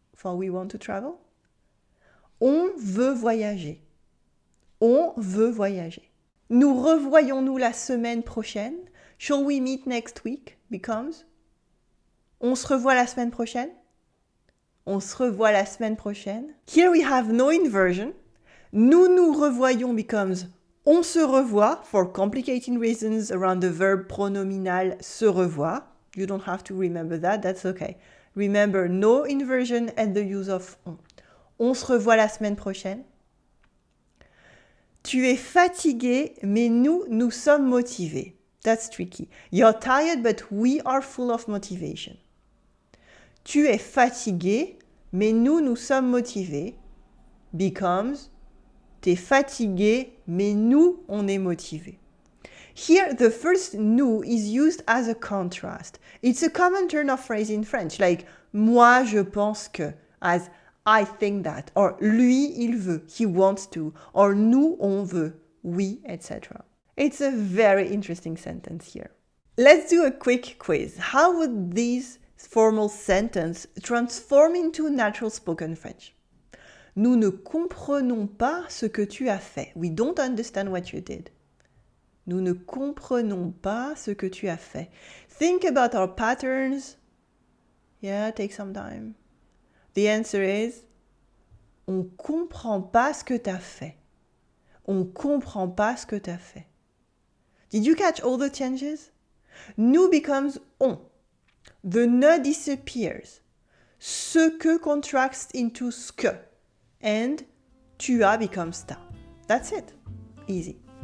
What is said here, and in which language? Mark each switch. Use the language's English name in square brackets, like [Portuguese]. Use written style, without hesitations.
[English] For we want to travel? [French] On veut voyager. On veut voyager. Nous revoyons-nous la semaine prochaine? [English] Shall we meet next week? Becomes [French] on se revoit la semaine prochaine? On se revoit la semaine prochaine. [English] Here we have no inversion. [French] Nous nous revoyons [English] becomes [French] on se revoit [English] for complicating reasons around the verb pronominal se revoir. You don't have to remember that, that's okay. Remember no inversion and the use of on. [French] On se revoit la semaine prochaine. Tu es fatigué, mais nous sommes motivés. [English] That's tricky. You're tired, but we are full of motivation. [French] Tu es fatigué, mais nous sommes motivés. [English] Becomes [French] t'es fatigué, mais nous, on est motivés. [English] Here, the first nous is used as a contrast. It's a common turn of phrase in French, like [French] moi, je pense que, [English] as I think that, or [French] lui, il veut, [English] he wants to, or [French] nous, on veut, oui, [English] etc. It's a very interesting sentence here. Let's do a quick quiz. How would these formal sentence transform into natural spoken French? [French] Nous ne comprenons pas ce que tu as fait. [English] We don't understand what you did. [French] Nous ne comprenons pas ce que tu as fait. [English] Think about our patterns. Yeah, take some time. The answer is, [French] on comprend pas ce que tu as fait. On comprend pas ce que tu as fait. [English] Did you catch all the changes? Nous becomes on. The ne disappears. Ce que contracts into ce que. And tu as becomes ta. That's it. Easy.